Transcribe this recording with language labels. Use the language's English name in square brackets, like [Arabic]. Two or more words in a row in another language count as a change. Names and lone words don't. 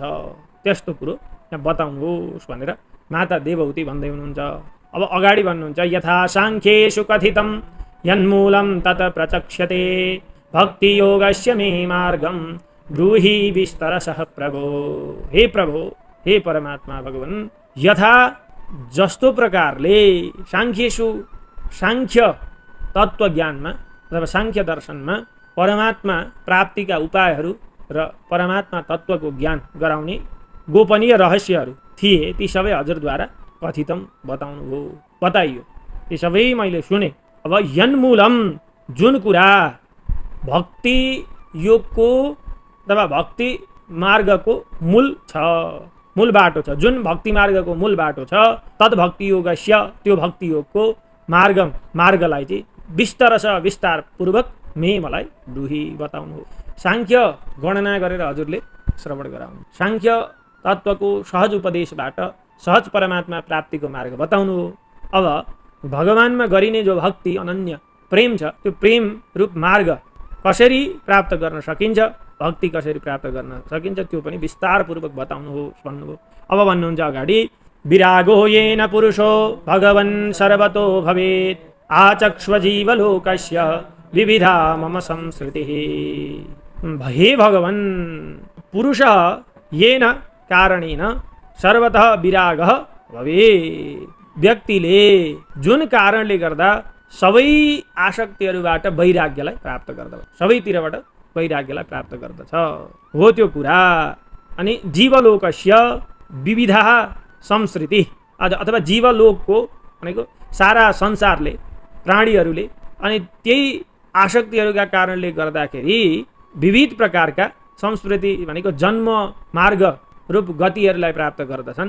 [Nepali] त्यस्तो कुरो यहाँ बताउनुहोस् भनेर माता देवहूति भन्दै हुनुहुन्छ। अब अगाडि भन्नुहुन्छ [Sanskrit] यथा साङ्ख्येषु कथितं यन्मूलं तत् प्रचक्ष्यते भक्ति योगस्य मे मार्गं ब्रूहि विस्तरशः प्रभो। [Nepali] हे प्रभो, हे परमात्मा भगवान, यथा जस्तो प्रकारले साङ्ख्येषु, साङ्ख्य तत्त्व ज्ञानमा अथवा साङ्ख्य दर्शनमा परमात्मा प्राप्तिका उपायहरू र परमात्मा तत्त्वको ज्ञान गराउने गोपनीय रहस्यहरू थिए, ती सबै हजुरद्वारा कथितम बताउनुभयो, बताइयो, ती सबै मैले सुने। अब यन्मूलम, जुन कुरा भक्ति योगको अथवा भक्ति मार्गको मूल छ, मूल बाटो छ, जुन भक्ति मार्गको मूल बाटो छ, [Sanskrit] तद् भक्ति योगस्य, [Nepali] त्यो भक्ति योगको मार्गलाई चाहिँ विस्तार पूर्वक मलाई ब्रूहि बताउनु हो। साङ्ख्य गणना गरेर हजुरले श्रवण गराउनु, साङ्ख्य तत्त्वको सहज उपदेशबाट सहज परमात्मा प्राप्तिको मार्ग बताउनु हो। अब भगवानमा गरिने जो भक्ति अनन्य प्रेम छ, त्यो प्रेम रूप मार्ग कसरी प्राप्त गर्न सकिन्छ, भक्ति कसरी प्राप्त गर्न सकिन्छ, त्यो पनि विस्तारपूर्वक बताउनु हो भन्नुभयो। अब भन्नुहुन्छ अगाडि, [Sanskrit] विरागो येन पुरुषो भगवन् सर्वतो भवेत् आचक्ष्वजीवलोकस्य विविधा मम संस्कृतिः। हे भगवन्, पुरुषः येन कारणेन सर्वतः विरागः भवेत्। [Nepali] व्यक्तिले जुन कारणले गर्दा सबै आसक्तिहरूबाट वैराग्यलाई प्राप्त गर्दछ, सबैतिरबाट वैराग्यलाई प्राप्त गर्दछ, हो त्यो कुरा। अनि [Sanskrit] जीवलोकस्य विविधा संस्कृति [Nepali] अथवा जीवलोकको भनेको सारा संसारले, प्राणीहरूले अनि त्यही आसक्तिहरूका कारणले गर्दाखेरि विविध प्रकारका संस्कृति भनेको जन्म मार्ग रूप गतिहरूलाई प्राप्त गर्दछन्।